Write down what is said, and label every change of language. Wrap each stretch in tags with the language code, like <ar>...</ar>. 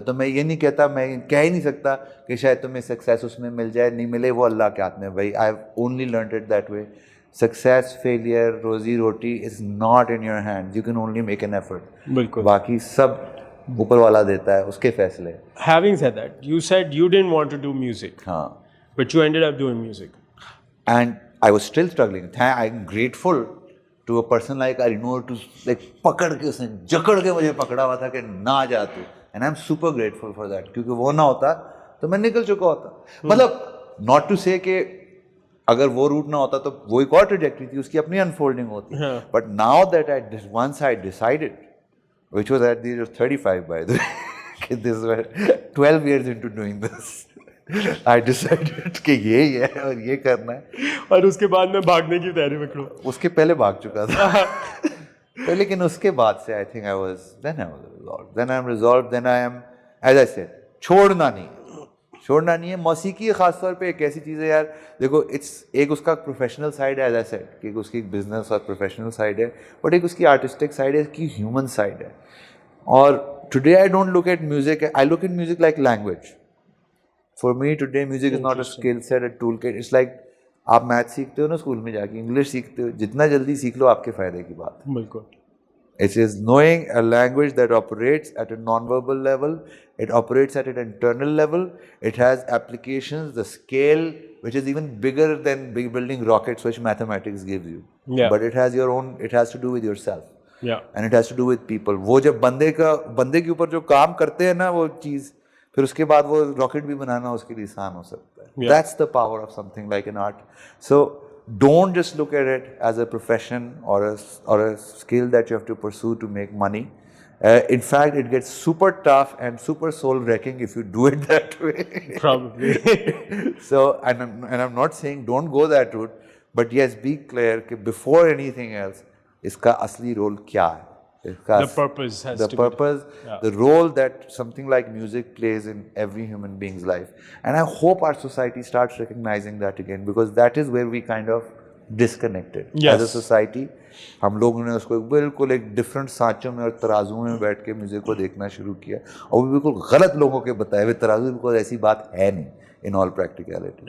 <ur>تو میں یہ نہیں کہتا, میں کہہ ہی نہیں سکتا کہ شاید تمہیں سکسیس اس میں مل جائے, نہیں ملے, وہ اللہ کے ہاتھ میں.</ur> <en>بھائی I have only learned it that way. Success, failure, روزی روٹی is not in your hand. You can only make an effort.</en> <ur>بالکل, باقی سب اوپر والا دیتا ہے, اس کے فیصلے.</ur> <en>Having said that, you said you didn't want to do music.</en> <ur>ہاں,</ur> <en>but you ended up doing music. And I was still struggling. I'm grateful to a person like Arinur to like</en> <ur>پکڑ کے, اس نے جکڑ کے مجھے پکڑا ہوا تھا کہ نہ جا تو.</ur> <en>And I'm super grateful for that.</en> <ur>کیونکہ وہ نہ ہوتا تو میں نکل چکا ہوتا. مطلب</ur> <en>not to say</en> <ur>کہ اگر وہ روٹ نہ ہوتا تو وہ ایک اور ٹریجیکٹری تھی, اس کی اپنی انفولڈنگ ہوتی.</ur> <en>but now that once I decided, which was at the age of 35 by the way, this was 12 years into doing this, I decided</en> <ur>کہ یہی ہے اور یہ کرنا ہے. اور اس کے بعد میں بھاگنے کی تیاری میں کھڑا. اس کے پہلے بھاگ چکا تھا تو لیکن اس کے بعد سے</ur> <en>I think I was resolved. Then I'm resolved, then I am, as I said,</en> <ur>چھوڑنا نہیں ہے. موسیقی خاص طور پہ ایک ایسی چیز ہے یار, دیکھو اٹس ایک اس کا پروفیشنل سائڈ ہے,</ur> <en>as I said</en> <ur>کہ اس کی ایک بزنس اور پروفیشنل سائڈ ہے, بٹ ایک اس کی آرٹسٹک سائڈ ہے, اس کی ہیومن سائڈ ہے.</ur> <en>اور today I don't look at music, I look at music like language. For me today music is not a skill set, a tool kit. It's like</en> <ur>آپ math سیکھتے ہو نا school میں جا کے, انگلش سیکھتے ہو, جتنا جلدی سیکھ لو آپ کے فائدے کی بات. بالکل.</ur> <en>It is knowing a language that operates at a non-verbal level, it operates at an internal level, it has applications, the scale, which is even bigger than building rockets, which mathematics gives you. Yeah. But it has your own, it has to do with yourself. Yeah. And it has to do with people.</en> <ur>وہ جب بندے کے اوپر جو کام کرتے ہیں نا وہ چیز, پھر اس کے بعد وہ راکٹ بھی بنانا اس کے لیے آسان ہو سکتا ہے.</ur> <en>That's the power of something like an art. So don't just look at it as a profession or a skill that you have to pursue to make money. In fact, it gets super tough and super soul wrecking if you do it that way. Probably. So, and I'm not saying don't go that route, but yes, be clear that before anything else,</en> <ur>iska asli role kya hai?</ur> <en>The purpose has the to purpose, be, the role that something like music plays in every human being's life. And I hope our society starts recognizing that again, because that is where we kind of disconnected. Yes. As a society,</en> <ur>ہم لوگوں نے اس کو بالکل ایک different سانچوں میں اور ترازو میں بیٹھ کے میوزک کو دیکھنا شروع کیا, اور وہ بالکل غلط لوگوں کے بتائے ہوئے ترازو, بالکل ایسی بات ہے نہیں</ur> <en>in all practicality.</en>